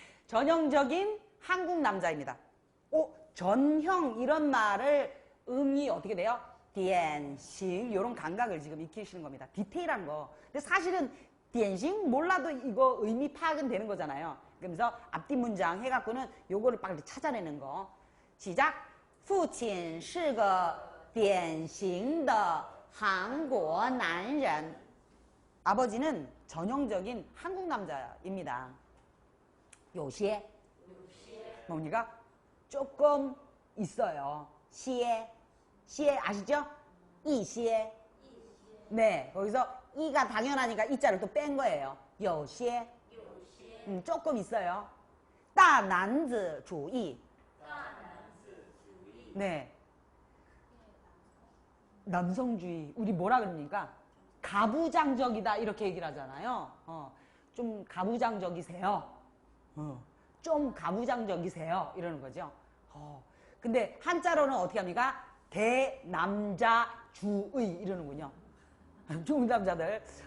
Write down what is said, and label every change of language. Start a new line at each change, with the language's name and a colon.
Korean: 전형적인 한국 남자입니다. 전형 이런 말을 음이 어떻게 돼요? 典型 이런 감각을 지금 익히시는 겁니다. 디테일한 거. 근데 사실은 典型 몰라도 이거 의미 파악은 되는 거잖아요. 그러면서 앞뒤 문장 해갖고는 요거를 빨리 찾아내는 거. 시작.
Chinese: 父亲是个典型的韩国男人.
Korean: 아버지는 전형적인 한국 남자입니다. 有些 뭡니까? 조금 있어요. 些 아시죠? 一些 네, 거기서 이가 당연하니까 이자를 또 뺀 거예요. 有些 조금 있어요. 大男子主义 네, 남성주의. 우리 뭐라 그럽니까? 가부장적이다 이렇게 얘기를 하잖아요. 좀 가부장적이세요. 좀 가부장적이세요 이러는 거죠. 근데 한자로는 어떻게 합니까? 대남자주의 이러는군요. 중국 남자들.